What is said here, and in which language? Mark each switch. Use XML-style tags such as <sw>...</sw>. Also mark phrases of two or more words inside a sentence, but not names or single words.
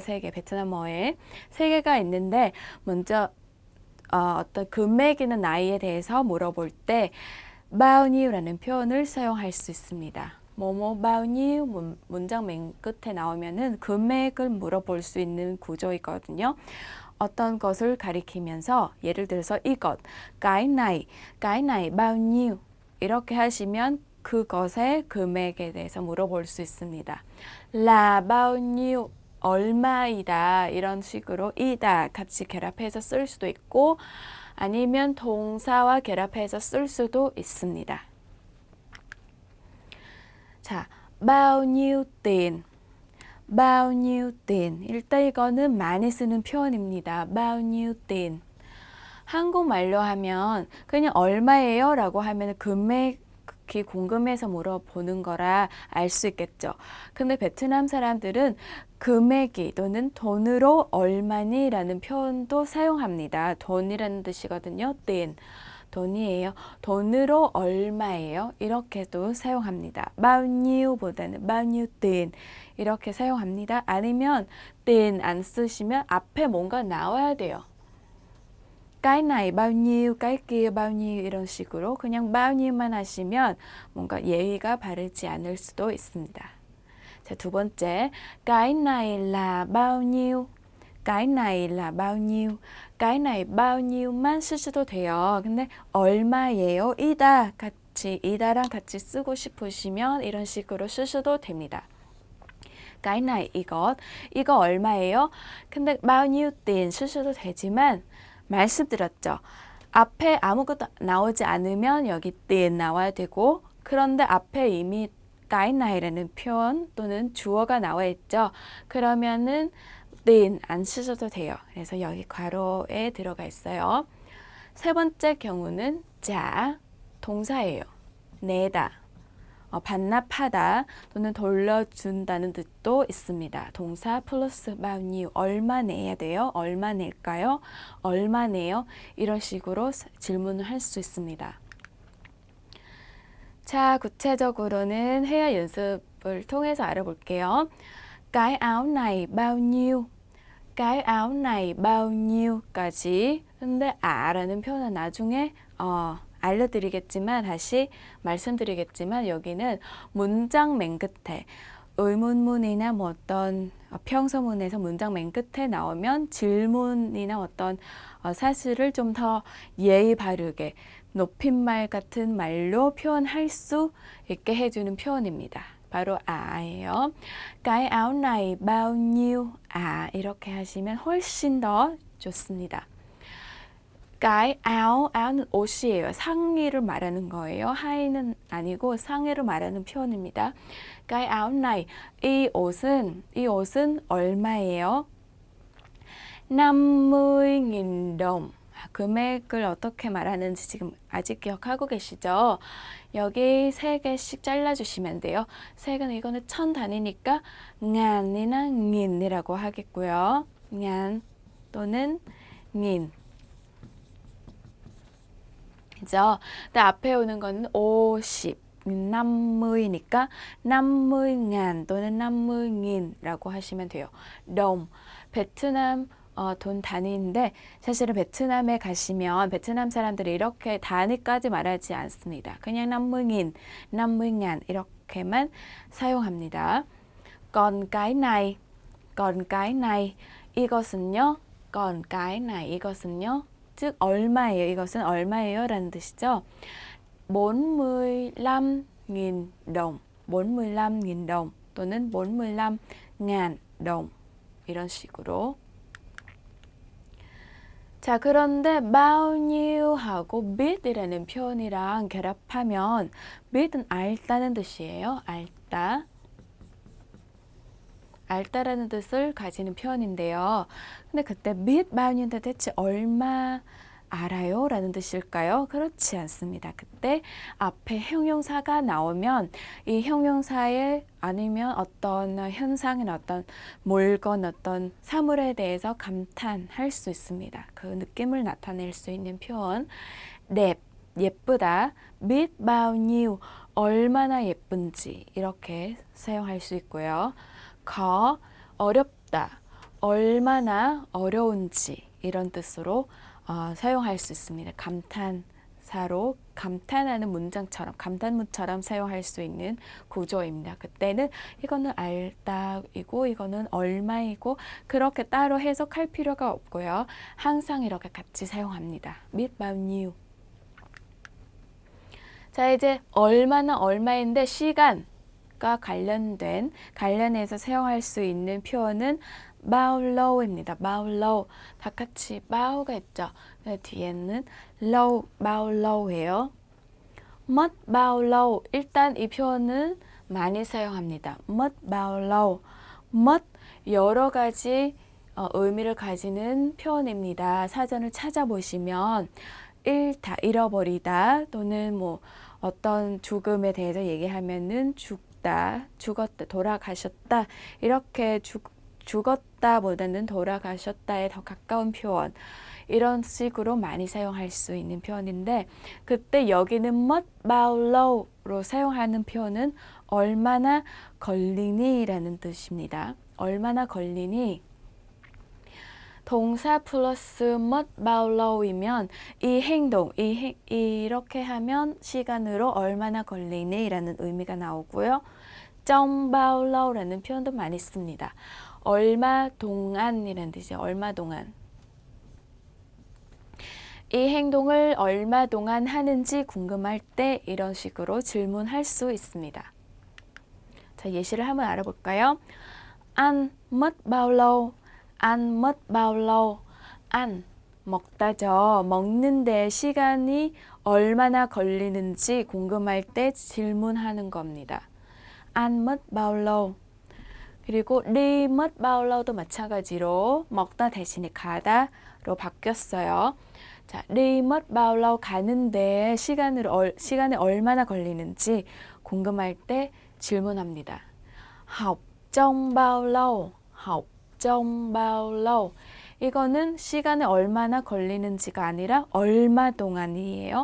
<ko>3개, 베트남어에 3개가 있는데 먼저 어떤 금액이나 나이에 대해서 물어볼 때</ko> <vi>bao nhieu</vi> <ko>라는 표현을 사용할 수 있습니다. 뭐뭐</ko> <vi>bao nhieu</vi> <ko>문장 맨 끝에 나오면은 금액을 물어볼 수 있는 구조이거든요. 어떤 것을 가리키면서 예를 들어서 이것,</ko> <vi>cái này bao nhiêu</vi> <ko>이렇게 하시면 그것의 금액에 대해서 물어볼 수 있습니다.</ko> <vi>là bao nhiêu</vi> <ko>얼마이다 이런 식으로 이다 같이 결합해서 쓸 수도 있고 아니면 동사와 결합해서 쓸 수도 있습니다. 자,</ko> <vi>bao nhiêu tiền bao nhiêu tiền</vi> <ko>일단 이거는 많이 쓰는 표현입니다.</ko> <vi>bao nhiêu tiền</vi> <ko>한국말로 하면 그냥 얼마예요? 라고 하면 금액 궁금해서 물어보는 거라 알 수 있겠죠. 근데 베트남 사람들은 금액이 또는 돈으로 얼마니? 라는 표현도 사용합니다. 돈이라는 뜻이거든요. tiền. 돈이에요. 돈으로 얼마예요? 이렇게도 사용합니다.</ko> <vi>bao nhiêu 보다는 bao nhiêu tiền</vi> <ko>이렇게 사용합니다. 아니면 tiền 안 쓰시면 앞에 뭔가 나와야 돼요.</ko> <vi>cái này bao nhiêu, cái kia bao nhiêu</vi> <ko>이런 식으로 그냥</ko> <vi>bao nhieu</vi> <ko>만 하시면 뭔가 예의가 바르지 않을 수도 있습니다. 자, 두 번째,</ko> <vi>cái này là bao nhiêu, cái này là bao nhiêu, cái này bao nhieu만</vi> <ko>쓰셔도 돼요. 근데 얼마예요? 이다 같이 이다랑 같이 쓰고 싶으시면 이런 식으로 쓰셔도 됩니다.</ko> <vi>cái này</vi> <ko>이거 얼마예요? 근데</ko> <vi>bao nhiêu tiền</vi> <ko>쓰셔도 되지만 말씀드렸죠. 앞에 아무것도 나오지 않으면 여기 tiền 나와야 되고 그런데 앞에 이미</ko> <vi>cái nay</vi> <ko>라는 표현 또는 주어가 나와 있죠. 그러면은 tiền 안 쓰셔도 돼요. 그래서 여기 괄호에 들어가 있어요. 세 번째 경우는 자, 동사예요. 내다. 반납하다 또는 돌려준다는 뜻도 있습니다. 동사 플러스</ko> <vi>bao nhiêu</vi> <ko>얼마 내야 돼요? 얼마 낼까요? 얼마 내요? 이런 식으로 질문을 할 수 있습니다. 자, 구체적으로는 회화 연습을 통해서 알아볼게요.</ko> <vi>cái áo này bao nhiêu? cái áo này bao nhieu까지.</vi> <ko>근데 라는 표현은 나중에 알려드리겠지만 다시 말씀드리겠지만 여기는 문장 맨 끝에 의문문이나 뭐 어떤 평서문에서 문장 맨 끝에 나오면 질문이나 어떤 사실을 좀 더 예의 바르게 높임말 같은 말로 표현할 수 있게 해주는 표현입니다. 바로 예요.</ko> <vi>cái áo này bao nhiêu?</vi> <ko>이렇게 하시면 훨씬 더 좋습니다.</ko> <vi>cái áo,</vi> <ko>는 옷이에요. 상의를 말하는 거예요. 하의는 아니고 상의를 말하는 표현입니다.</ko> <vi>cái áo này,</vi> <ko>이 옷은 얼마예요? 50.000 동. 금액을 어떻게 말하는지 지금 아직 기억하고 계시죠? 여기 3개씩 잘라주시면 돼요. 색은 이거는 1000 단위니까 ngàn이나 nghìn 이라고 하겠고요. ngàn 또는 nghìn. 그죠? 근데 앞에 오는 거는 50, 50니까 50ngàn 또는 50nghìn 라고 하시면 돼요. 동, 베트남 돈 단위인데 사실은 베트남에 가시면 베트남 사람들이 이렇게 단위까지 말하지 않습니다. 그냥 50nghìn, 50ngàn 이렇게만 사용합니다.</ko> <vi>còn cái này</vi> <ko>이것은요.</ko> <vi>còn cái này</vi> <ko>이것은요. 즉 얼마예요? 이것은 얼마예요? 라는 뜻이죠. 45.000 동, 45.000 동 또는 45.000 동 이런 식으로. 자, 그런데</ko> <vi>bao nhiêu</vi> <ko>하고 bit이라는 표현이랑 결합하면 bit은 알다는 뜻이에요. 알다. 알다라는 뜻을 가지는 표현인데요. 근데 그때</ko> <vi>bit bao nhieu</vi> <ko>인데 대체 얼마 알아요? 라는 뜻일까요? 그렇지 않습니다. 그때 앞에 형용사가 나오면 이 형용사에 아니면 어떤 현상이나 어떤 물건, 어떤 사물에 대해서 감탄할 수 있습니다. 그 느낌을 나타낼 수 있는 표현.</ko> <vi>đẹp, 예쁘다. biết bao nhiêu,</vi> <ko>얼마나 예쁜지 이렇게 사용할 수 있고요. khó, 어렵다. 얼마나 어려운지 이런 뜻으로 사용할 수 있습니다. 감탄사로 감탄하는 문장처럼 감탄문처럼 사용할 수 있는 구조입니다. 그때는 이거는 알다이고 이거는 얼마이고 그렇게 따로 해석할 필요가 없고요. 항상 이렇게 같이 사용합니다.</ko> <vi>biết bao nhiêu.</vi> <ko>자, 이제 얼마나 얼마인데 시간과 관련해서 사용할 수 있는 표현은</ko> <vi>bao lâu</vi> <ko>입니다.</ko> <vi>bao lâu.</vi> <ko>다 같이 bao가 있죠. 뒤에는 lâu,</ko> <vi>bao lâu</vi> <ko>예요.</ko> <vi>mất bao lâu.</vi> <ko>일단 이 표현은 많이 사용합니다.</ko> <vi>mất bao lâu.</vi> <ko>mất 여러 가지 의미를 가지는 표현입니다. 사전을 찾아보시면 잃다, 잃어버리다 또는 뭐 어떤 죽음에 대해서 얘기하면은 죽다, 죽었다, 돌아가셨다 이렇게 죽었다보다는 돌아가셨다에 더 가까운 표현 이런 식으로 많이 사용할 수 있는 표현인데 그때 여기는</ko> <vi>mất bao lâu</vi> <ko>로 사용하는 표현은 얼마나 걸리니 라는 뜻입니다. 얼마나 걸리니 동사 플러스</ko> <vi>mất bao lâu</vi> <ko>이면 이 행동, 이렇게 하면 시간으로 얼마나 걸리니 라는 의미가 나오고요.</ko> <vi>trong bao lâu</vi> <ko>라는 표현도 많이 씁니다. 얼마 동안이라는 뜻이에요. 얼마 동안. 이 행동을 얼마 동안 하는지 궁금할 때 이런 식으로 질문할 수 있습니다. 자, 예시를 한번 알아볼까요?</ko> <vi>ăn mất bao lâu? ăn mất bao lâu? ăn,</vi> <ko>먹다죠. 먹는데 시간이 얼마나 걸리는지 궁금할 때 질문하는 겁니다.</ko> <vi>ăn mất bao lâu? 그리고 đi mất bao lâu</vi> <ko>도 마찬가지로 먹다 대신에 가다로 바뀌었어요. 자,</ko> <vi>đi mất bao lâu</vi> <ko>가는데 시간이 얼마나 걸리는지 궁금할 때 질문합니다.</ko> <vi>học trong bao lâu? học trong bao lâu?</vi> <ko>이거는 시간이 얼마나 걸리는지가 아니라 얼마 동안이에요.</ko>